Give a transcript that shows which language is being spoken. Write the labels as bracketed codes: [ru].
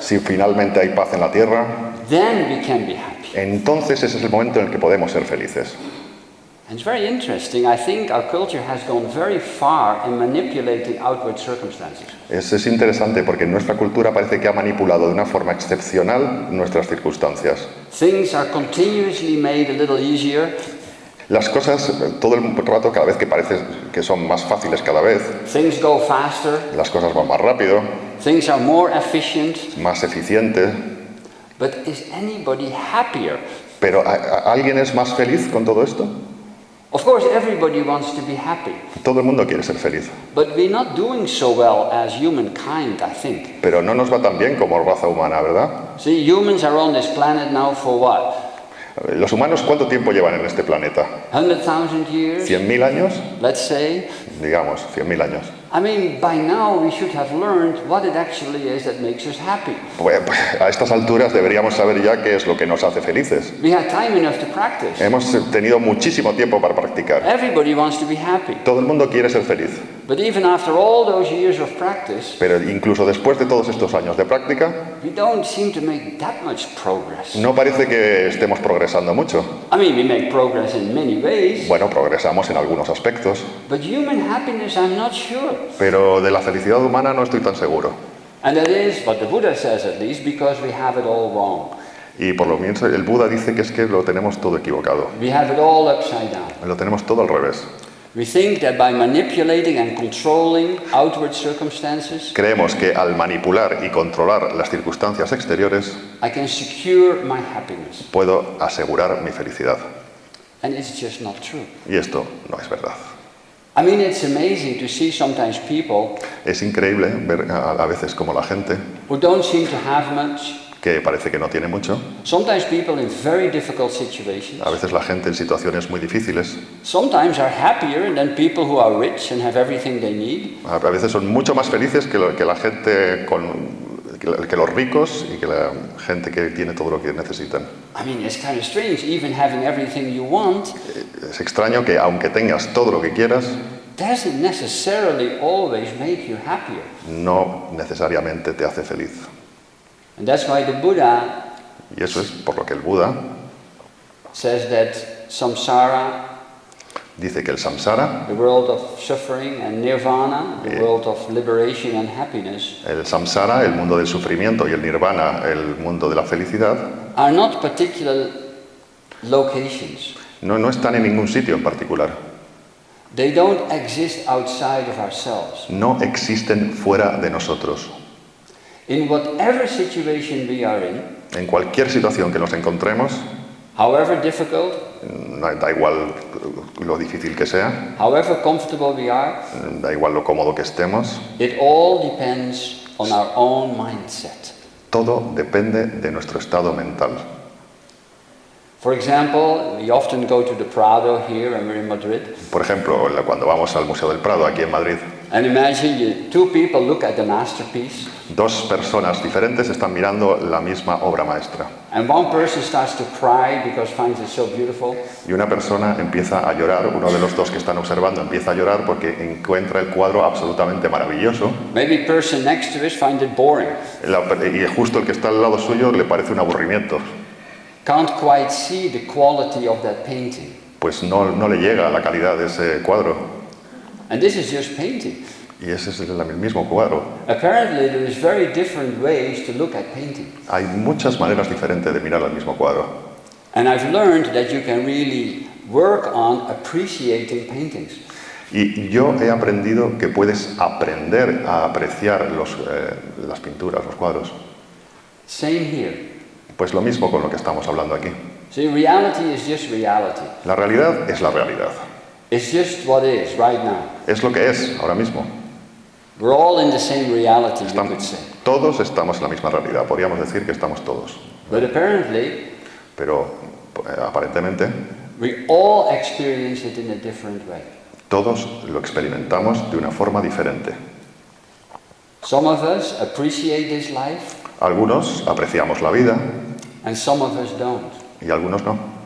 [es] si finalmente hay paz en la tierra, [en] then we can be happy. [es] entonces ese es el momento en el que podemos ser felices. [en] And it's very interesting. I think our culture has gone very far in manipulating outward circumstances. [es] Es interesante porque nuestra cultura parece que ha manipulado de una forma excepcional nuestras circunstancias. [en] Things are continuously made a little easier. [es] Las cosas, todo el rato, cada vez que parece que son más fáciles cada vez, [en] Things go faster. [es] las cosas van más rápido, [en] Things are more efficient. [es] más eficiente. [en] But is anybody happier? [es] Pero ¿alguien es más feliz con todo esto? [en] Of course, everybody wants to be happy. [es] Todo el mundo quiere ser feliz. [en] But we're not doing so well as humankind, I think. [es] Pero no nos va tan bien como raza humana, ¿verdad? [en] See, humans are on this planet now for what? [es] ¿Los humanos cuánto tiempo llevan en este planeta? [en] 100,000 years, [es] ¿100.000 años? [en] let's say. [es] Digamos, 100.000 años. [en] I mean, by now we should have learned what it actually is that makes us happy. [es] Pues a estas alturas deberíamos saber ya qué es lo que nos hace felices. [en] We had time enough to practice. [es] Hemos tenido muchísimo tiempo para practicar. [en] Everybody wants to be happy. [es] Todo el mundo quiere ser feliz. [en] But even after all those years of practice, [es] Pero incluso después de todos estos años de práctica, [en] we don't seem to make that much progress. [es] no parece que estemos progresando mucho. [en] I mean, we make progress in many ways, [es] Bueno, progresamos en algunos aspectos, [en] but human happiness, I'm not sure. [es] pero de la felicidad humana no estoy tan seguro. [en] And that is what the Buddha says, at least, because we have it all wrong. [es] Y por lo menos el Buda dice que es que lo tenemos todo equivocado. [en] We have it all upside down. [es] Lo tenemos todo al revés. [en] We think that by manipulating and controlling outward circumstances, [es] Creemos que al manipular y controlar las circunstancias exteriores [en] I can secure my happiness. [es] puedo asegurar mi felicidad. [en] And it's just not true. [es] Y esto no es verdad. [en] I mean, it's amazing to see sometimes people [es] Es increíble ver a veces como la gente, [en] who don't seem to have much, [es] que parece que no tiene mucho, [en] sometimes people in very difficult situations, [es] a veces la gente en situaciones muy difíciles, [en] sometimes are happier than people who are rich and have everything they need. [es] a veces son mucho más felices que la gente que los ricos y que la gente que tiene todo lo que necesitan. [en] I mean, it's kind of strange, even having everything you want [es] Es extraño que aunque tengas todo lo que quieras, [en] doesn't necessarily always make you happier. [es] no necesariamente te hace feliz. [en] And that's why the Buddha [es] Y eso es por lo que el Buda [en] says that samsara, [es] dice que el samsara, [en] the world of suffering, and nirvana, the world of liberation and happiness, [es] el samsara, el mundo del sufrimiento, y el nirvana, el mundo de la felicidad, [en] are not particular locations. [es] no están en ningún sitio en particular. [en] They don't exist outside of ourselves. [es] No existen fuera de nosotros. [en] In whatever situation we are in, [es] En cualquier situación que nos encontremos, [en] however difficult, [es] da igual lo difícil que sea, [en] however comfortable we are, [es] da igual lo cómodo que estemos, [en] it all depends on our own mindset. [es] todo depende de nuestro estado mental. [en] For example, we often go to the Prado here and we're in Madrid. [es] Por ejemplo, cuando vamos al Museo del Prado, aquí en Madrid, [en] And imagine two people look at the masterpiece, [es] dos personas diferentes están mirando la misma obra maestra. [en] and one person starts to cry because finds it so beautiful, [es] Y una persona empieza a llorar, uno de los dos que están observando empieza a llorar porque encuentra el cuadro absolutamente maravilloso. [en] maybe the person next to it finds it boring, [es] Y justo el que está al lado suyo le parece un aburrimiento. [en] can't quite see the quality of that painting. [es] Pues no le llega a la calidad de ese cuadro. [en] And this is just painting. [es] Y ese es el mismo cuadro. [en] Apparently, there is very different ways to look at painting. [es] Hay muchas maneras diferentes de mirar el mismo cuadro. [en] And I've learned that you can really work on appreciating paintings. [es] Y yo he aprendido que puedes aprender a apreciar las pinturas, los cuadros. [en] Same here. [es] Pues lo mismo con lo que estamos hablando aquí. [en] See, reality is just reality. [es] La realidad es la realidad. [en] It's just what is right now. [es] Es lo que es ahora mismo. [en] We're all in the same reality, you could say. [es] Todos estamos en la misma realidad. Podríamos decir que estamos todos. [en] But apparently, [es] Pero aparentemente [en] we all experience it in a different way. [es] todos lo experimentamos de una forma diferente. [en] Some of us appreciate this life, [es] Algunos apreciamos la vida [en] and some of us don't. [es] y algunos no.